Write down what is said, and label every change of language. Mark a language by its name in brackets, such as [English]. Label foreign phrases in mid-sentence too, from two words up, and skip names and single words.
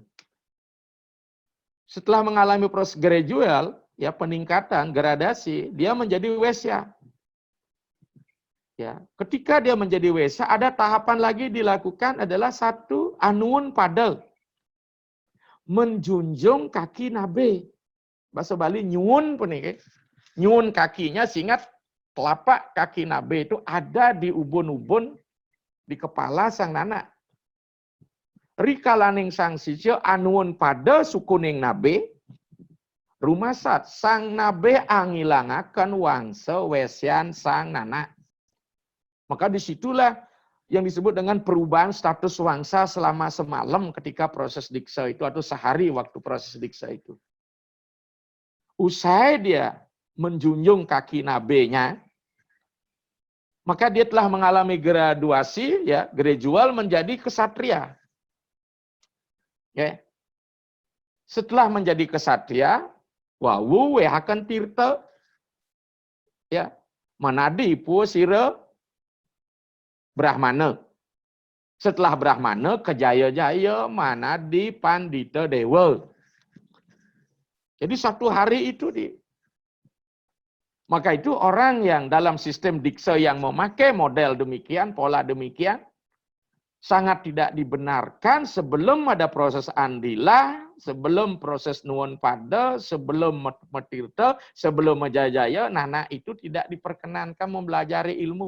[Indonesian] Setelah mengalami proses gradual, ya peningkatan, gradasi, dia menjadi wesya. Ya, ketika dia menjadi wesya, ada tahapan lagi dilakukan adalah 1 [Kawi] anuun padel. [Indonesian] Menjunjung kaki nabe. Bahasa Bali [Balinese] nyuwun punika. [Indonesian] Nyuwun kakinya sehingga telapak kaki nabe itu ada di ubun-ubun di kepala sang nana. [Kawi] Rikalaning sang sisya anuun pada sukuning nabe. Rumasat sang nabe angilangaken wangsa wesyan sang nana. [Indonesian] Maka disitulah yang disebut dengan perubahan status wangsa selama semalam ketika proses diksa itu atau sehari waktu proses diksa itu. Usai dia menjunjung kaki nabinya, maka dia telah mengalami graduasi, ya, gradual menjadi kesatria. Ya. Setelah menjadi kesatria, [Kawi] wawu wehakan tirta, ya, manadi pu sira brahmana. [Indonesian] Setelah brahmana, [Kawi] kejaya-jaya manadi pandita dewa. [Indonesian] Jadi satu hari itu maka itu orang yang dalam sistem diksa yang memakai model demikian, pola demikian, sangat tidak dibenarkan sebelum ada proses andilah, sebelum proses [Kawi] nuwun pada, [Indonesian] sebelum metirta, sebelum menjajaya, nah itu tidak diperkenankan mempelajari ilmu.